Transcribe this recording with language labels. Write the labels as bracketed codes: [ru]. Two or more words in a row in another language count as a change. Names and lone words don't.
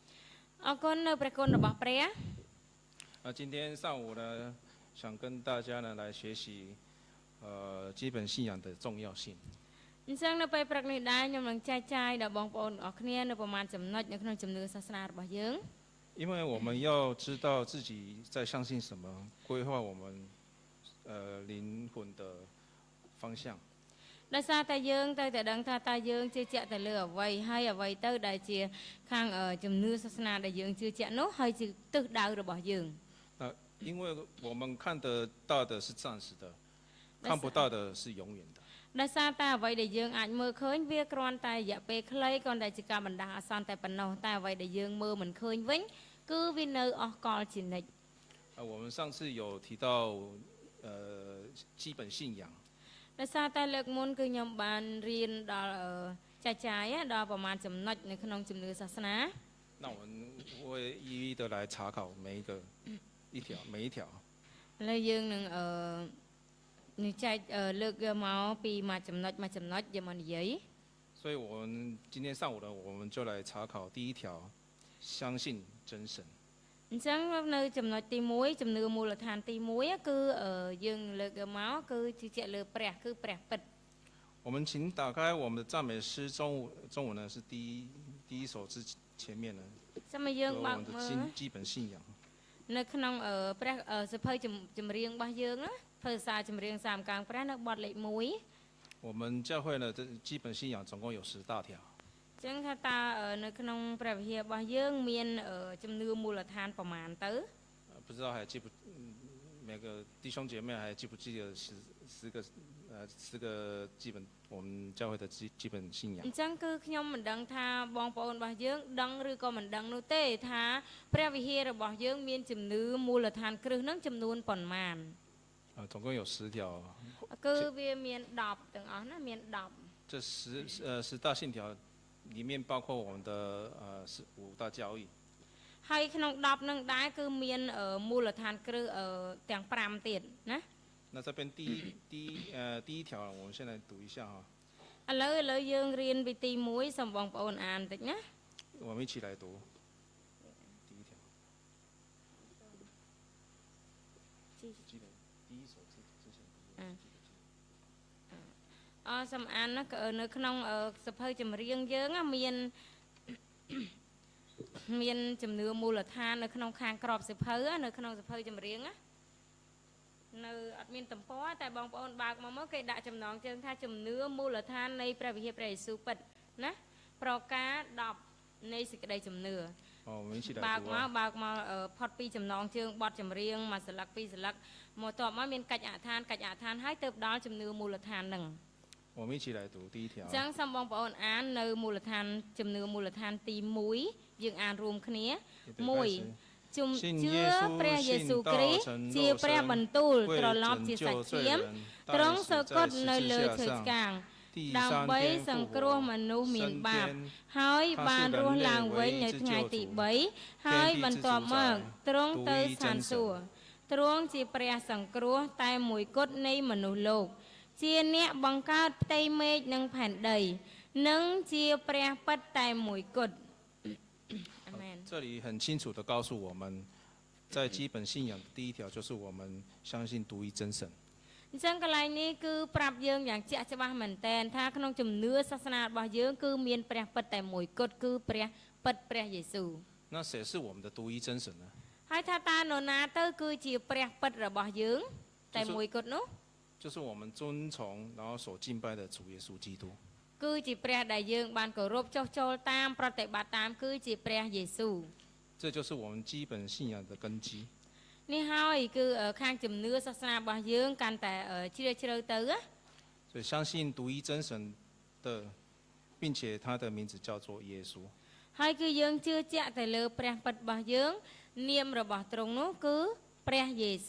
[zh] 今天上午呢，想跟大家呢来学习，基本信仰的重要性。因为我们要知道自己在相信什么，规划我们灵魂的方向。 [km] ដោយសារតែយើងទៅតែដឹងថាតើយើងជឿជាក់ទៅលើអ្វីហើយអ្វីទៅដែលជាខាងជំនឿសាសនាដែលយើងជឿជាក់នោះហើយជាទិសដៅរបស់យើង [zh] 因为我们看得到的是暂时的，看不到的是永远的。 [km] ដោយសារតែអ្វីដែលយើងអាចមើលឃើញវាគ្រាន់តែរយៈពេលខ្លីគ្រាន់តែជាការបណ្ដាអាសន្នតែប៉ុណ្ណោះតែអ្វីដែលយើងមើលមិនឃើញវិញគឺវានៅអស់កលជានិច្ច [zh] 我们上次有提到基本信仰 [km] ដោយសារតែលើកមុនគឺខ្ញុំបានរៀនដល់ចាយដល់ប្រមាណចំណុចនៅក្នុងជំនឿសាសនា [zh] 那我们会一一的来查考每一条 [km] ឥឡូវយើងនឹងនឹងចែកលើកយកមកពីមួយចំណុចយកមកនិយាយ [zh] 所以我们今天上午呢我们就来查考第一条相信真神 [km] អញ្ចឹងនៅចំណុចទី1ជំនឿមូលដ្ឋានទី1គឺយើងលើ កមកគឺជឿជាក់លើព្រះគឺព្រះពិត [zh] 我们请打开我们的赞美诗中文呢是第一首之前面呢 [km] ចាំមកយើងបើកមើល [zh] 基本信仰 [km] នៅក្នុងព្រះស ភៅចម្រៀងរបស់យើងណាភាសាចម្រៀងសាមកាងព្រះនៅបទលេខ 1 [zh] 我们教会呢的基本信仰总共有10大条 [km] ចឹងថាតើ នៅក្នុងព្រះវិហាររបស់យើងមានជំនឿមូលដ្ឋានប្រមាណទៅ [zh] 不知道还记不每个弟兄姐妹还记不记得十个基本我们教会的基本信仰 [km] អញ្ចឹងគឺខ្ញុំមិនដឹងថាបងប្អូនរបស់យើងដឹងឬក៏មិនដឹងនោះទេថាព្រះវិហាររបស់យើងមានជំនឿមូលដ្ឋានគ្រឹះនឹងចំនួនប៉ុន្មាន [zh] 总共有10条 [km] គឺវាមាន10ទាំងអស់ណាមាន10 [zh] 这10大信条里面包括我们的 5大教义 [km] ហើយក្នុង10នឹងដែរគឺមានមូលដ្ឋានគ្រឹះទាំង5ទៀតណា [zh] 那这边第一条我们先来读一下哈 [km] ឥឡូវយើងរៀនពីទី1សូមបងប្អូនអានតិចណា [zh] 我们一起来读第一条基本第一首之前 [km] សំអានណានៅក្នុងសភៅចម្រៀងយើងមានជំនឿមូលដ្ឋាននៅក្នុងខាងក្របសភៅនៅក្នុង សភៅចម្រៀងនៅអត់មានទំព័រតែបងប្អូនបើកមកគេដាក់ចំណងជើងថាជំនឿមូលដ្ឋាននៃព្រះវិហារព្រះយេស៊ូវពិតណាប្រការ10នៃសេចក្តីជំនឿបើកមកផុតពីចំណងជើងបទចម្រៀងមួយស្លឹកពីរស្លឹកមកតបមកមានកិច្ចអដ្ឋានហើយទៅដល់ជំនឿមូលដ្ឋានហ្នឹង [zh] 我们一起来读第一条 [km] ចឹងសូមបងប្អូនអាននៅមូលដ្ឋានជំនឿមូលដ្ឋានទី1យើងអានរួមគ្នា 1ជំជឿព្រះយេស៊ូវគ្រីស្ទជាព្រះបន្ទូលត្រឡប់ជាសាច់ឈាមទ្រង់សគត់នៅលើឈើឆ្កាងដើម្បីសង្គ្រោះមនុស្សមានបាបហើយបានរស់ឡើងវិញនៅថ្ងៃទី3ហើយបន្ទាប់មកទ្រង់ទៅស្ថានសួគ៌ទ្រង់ជាព្រះសង្គ្រោះតែមួយគត់នៃមនុស្សលោកជាអ្នកបង្កើតផ្ទៃមេឃនិងផែនដីនិងជាព្រះពិត តែមួយគត់អាមែន [zh] 这里很清楚的告诉我们在基本信仰的第一条就是我们相信独一真神 [km] អញ្ចឹងកន្លែងនេះគឺប្រាប់យើងយ៉ាងជាក់ច្បាស់មែនទែនថាក្នុងជំនឿសាសនារបស់យើងគឺមានព្រះពិតតែមួយគត់គឺព្រះ ពិតព្រះយេស៊ូវ [zh] 那谁是我们的独一真神呢 [km] ហើយថាតើនរណាទៅគឺជាព្រះពិតរបស់យើងតែមួយគត់នោះ [zh] 就是我们尊崇然后所敬拜的主耶稣基督 [km] គឺជាព្រះ ដែលយើងបានគោរពចុះចូលតាមប្រតិបត្តិតាមគឺជាព្រះយេស៊ូវ [zh] 这就是我们基本信仰的根基 [km] នេះហើយគឺខាងជំនឿ សាសនារបស់យើងកាន់តែជ្រាលជ្រៅទៅ [zh] 所以相信独一真神的并且他的名字叫做耶稣 [km] ហើយគឺយើងជឿជាក់ទៅលើព្រះពិតរបស់យើងនាមរបស់ទ្រង់នោះគឺព្រះយេ